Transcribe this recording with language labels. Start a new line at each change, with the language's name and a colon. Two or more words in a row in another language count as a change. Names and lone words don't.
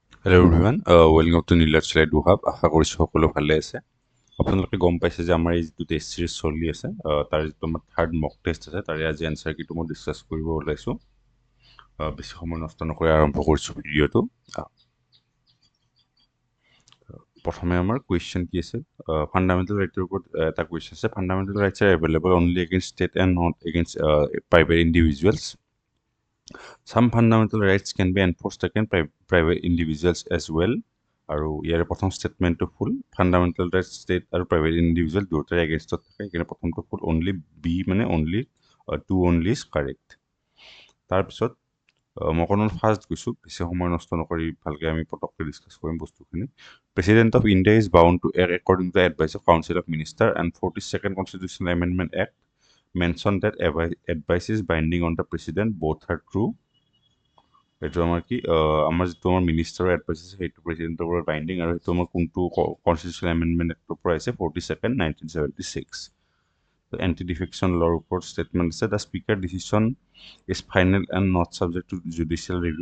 English: Hello everyone, welcome to Nilat Slide Duhab.
Assamese: আশা কৰিছোঁ সকলো ভালে আছে। আপোনালোকে গম পাইছে যে আমাৰ এই যিটো
English: test series
Assamese: চলি আছে, তাৰ যিটো আমাৰ
English: third mock test
Assamese: আছে, তাৰে আজি
English: answer keyটো
Assamese: মই ডিছকাছ কৰিব ওলাইছোঁ। বেছি সময় নষ্ট নকৰি আৰম্ভ কৰিছোঁ ভিডিঅ'টো। প্ৰথমে আমাৰ কুৱেশ্যন কি আছে,
English: fundamental rightৰ
Assamese: ওপৰত এটা কুৱেশ্যন আছে।
English: fundamental rights are available only against state and not against private individuals. Some fundamental rights can be enforced against private individuals as well.
Assamese: আৰু ইয়াৰে প্ৰথম ষ্টেটমেণ্টটো ফুল
English: fundamental rights
Assamese: ষ্টেট আৰু
English: private individual
Assamese: দুয়োটাৰে এগেইনষ্টত থাকে। সেইকাৰণে প্ৰথমটো ফুল অনলি বি মানে
English: only two only is correct.
Assamese: তাৰপিছত মই অকণমান ফাৰ্ষ্ট গৈছোঁ, বেছি সময় নষ্ট নকৰি ভালকৈ আমি পটককৈ ডিছকাছ কৰিম বস্তুখিনি।
English: president of India is bound to act according to advice of council of minister and 42nd constitutional amendment act mention that advice is binding on the president. Both are true.
Assamese: এইটো আমাৰ কি আমাৰ যিটো আমাৰ মিনিষ্টাৰৰ এডভাইচ আছে সেইটো প্ৰেচিডেণ্টৰ পৰা বাইণ্ডিং, আৰু সেইটো আমাৰ কোনটো
English: constitutional amendment actৰ
Assamese: পৰা আহিছে 42nd 1976। এণ্টি ডিফেকশ্যন লৰ ওপৰত ষ্টেটমেণ্ট আছে।
English: the speaker decision is final and not subject to judicial review.